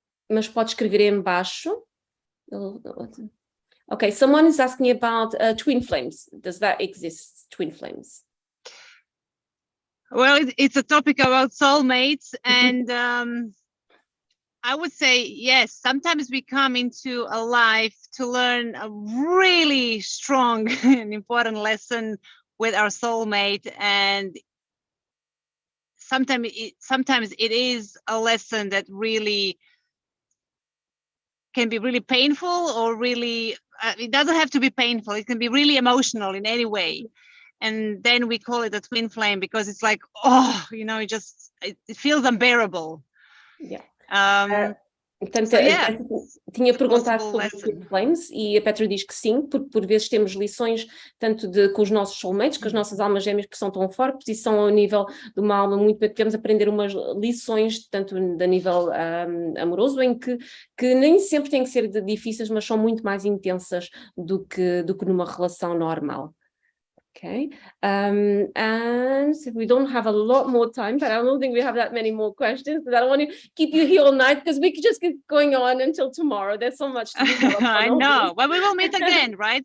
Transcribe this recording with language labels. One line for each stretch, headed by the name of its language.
Portuguese: Mas pode escrever em baixo.
English: Okay, someone is asking about twin flames. Does that exist, twin flames? Well, it's a topic about soulmates, and I would say yes. Sometimes we come into a life to learn a really strong and important lesson with our soulmate, and sometimes it is a lesson that really can be really painful, or really it doesn't have to be painful. It can be really emotional in any way. And then we call it a twin flame because it's like, oh, you know, it feels unbearable. Yeah.
Portuguese: Portanto, tinha perguntado sobre twin flames, e a Petra diz que sim, porque por vezes temos lições tanto com os nossos soulmates, com as nossas almas gêmeas que são tão fortes e são ao nível de uma alma muito, devemos aprender umas lições tanto a nível amoroso, em que nem sempre têm que ser difíceis, mas são muito mais intensas do que numa relação normal.
English: Okay, and we don't have a lot more time, but I don't think we have that many more questions, because I don't want to keep you here all night, because we could just keep going on until tomorrow. There's so much to develop. I know, but we will meet again, right?